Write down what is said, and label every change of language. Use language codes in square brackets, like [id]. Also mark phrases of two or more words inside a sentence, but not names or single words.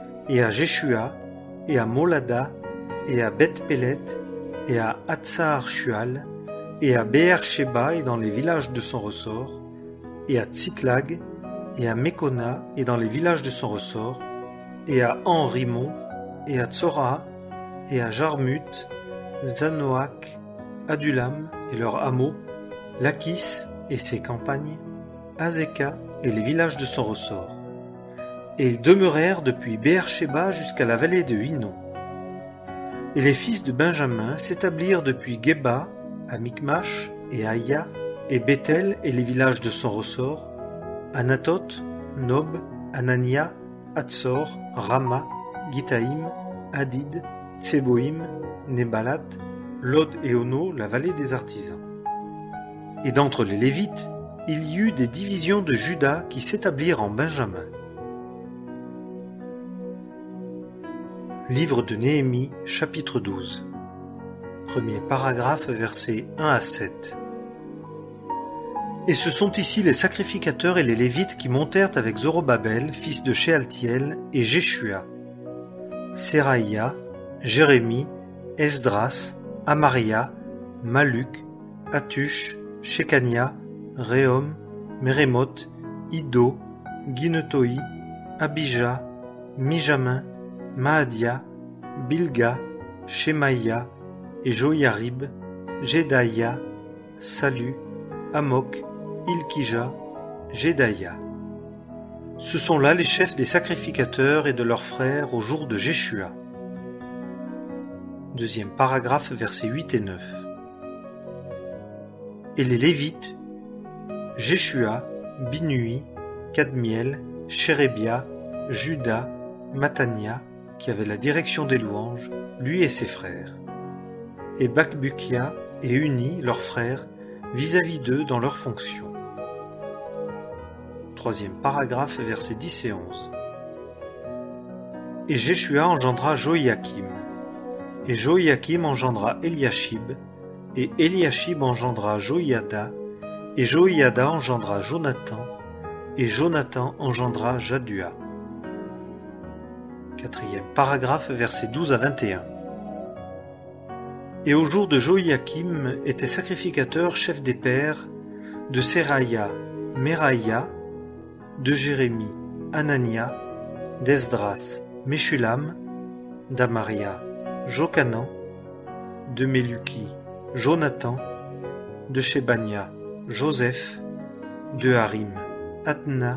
[fr] à Jéshua, et à Molada, et à Beth-Pélet, et à Hatsar-Shual, et à Beer-Sheba et dans les villages de son ressort, et à Tsiklag, et à Mekona et dans les villages de son ressort, et à Henrimon, et à Tsora, et à Jarmuth, Zanoach, Adulam et leurs hameaux, Lachis et ses campagnes, Azeka et les villages de son ressort. Et ils demeurèrent depuis Beer-Sheba jusqu'à la vallée de Hinnom. Et les fils de Benjamin s'établirent depuis Geba, à Micmash et Aïa, et Bethel et les villages de son ressort, Anathoth, Nob, Anania, Hatzor, Rama, Gitaïm, Hadid, Tseboïm, Nébalat, Lod et Ono, la vallée des artisans. Et d'entre les Lévites, il y eut des divisions de Juda qui s'établirent en Benjamin. Livre de Néhémie, chapitre 12. Premier paragraphe, versets 1 à 7. Et ce sont ici les sacrificateurs et les Lévites qui montèrent avec Zorobabel, fils de Shealtiel, et Jéshua, Séraïa, Jérémie, Esdras, Amaria, Maluk, Hatush, Shekania, Réhom, Mérémoth, Iddo, Guinetoi, Abija, Mijamin, Maadia, Bilga, Shemaïa et Joïarib, Jedaïa, Salu, Amok, Ilkija, Jedaïa. Ce sont là les chefs des sacrificateurs et de leurs frères au jour de Jéshua. Deuxième paragraphe, versets 8 et 9. Et les Lévites, Jéshua, Binui, Kadmiel, Shérébia, Juda, Matania, qui avait la direction des louanges, lui et ses frères, et Bakbukia et Uni, leurs frères, vis-à-vis d'eux dans leurs fonctions. Troisième paragraphe, versets 10 et 11. Et Jéshua engendra Joïakim, et Joïakim engendra Eliashib, et Eliashib engendra Joïada, et Joïada engendra Jonathan, et Jonathan engendra Jadua. Quatrième paragraphe, versets 12 à 21. Et au jour de Joïakim étaient sacrificateurs chefs des pères de Seraïa, Meraïa, de Jérémie, Anania, d'Esdras, Meshulam, d'Amaria, Jokanan, de Meluki, Jonathan, de Shebania, Joseph, de Harim, Atna,